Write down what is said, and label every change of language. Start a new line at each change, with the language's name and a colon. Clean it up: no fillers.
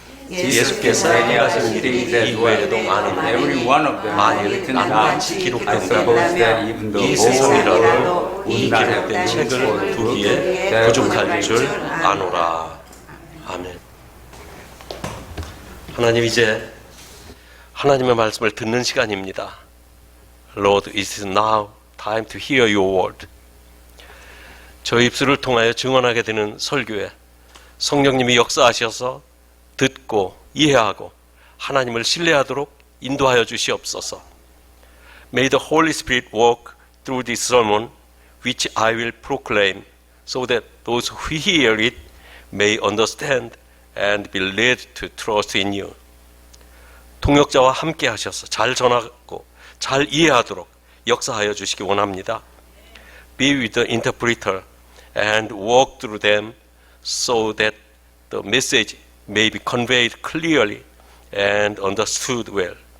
Korean: 예수께서 행하신 일이 이외에도 많은데 만일 낱낱이 기록된다면 이 세상이라도 이 기록된 책을 두기에 부족할 줄 아노라. 아멘. 하나님, 이제 하나님의 말씀을 듣는 시간입니다.
English: Lord, it is now time to hear your word.
Korean: 저희 입술을 통하여 증언하게 되는 설교에 성령님이 역사하셔서 듣고 이해하고 하나님을 신뢰하도록 인도하여 주시옵소서.
English: May the Holy Spirit work through this sermon which I will proclaim so that those who hear it may understand and be led to trust in you.
Korean: 통역자와 함께 하셔서 잘 전하고 잘 이해하도록 역사하여 주시기 원합니다.
English: Be with the interpreter and walk through them so that the message may be conveyed clearly and understood well.